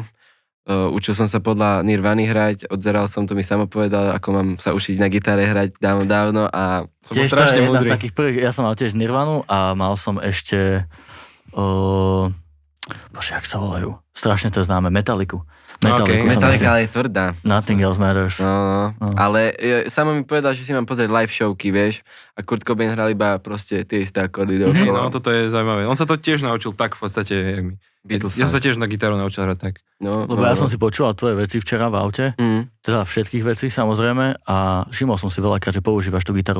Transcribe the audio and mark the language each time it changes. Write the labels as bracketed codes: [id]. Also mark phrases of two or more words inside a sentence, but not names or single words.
[sk] Učil som sa podľa Nirvany hrať, odzeral som, to mi samo povedal, ako mám sa učiť na gitare hrať dávno a... Som bol Tiež to je strašne jedna z múdry. takých prvých, ja som mal tiež Nirvanu a mal som ešte... Bože, jak sa volajú? Strašne to známe, Metalliku. Okay. som Metallica ešte- je tvrdá. Nothing else matters. No. No. Ale samo mi povedal, že si mám pozrieť live showky, vieš, a Kurt Cobain hral iba proste tie isté akordy Hej, dookola. no toto je zaujímavé. On sa to tiež naučil tak v podstate, jak my. Beatles. Ja sa tiež na gitaru naučil hrať tak. No, Lebo ja som si počúval tvoje veci včera v aute, teda všetkých vecí samozrejme a všimol som si veľakrát, že používaš tú gitaru.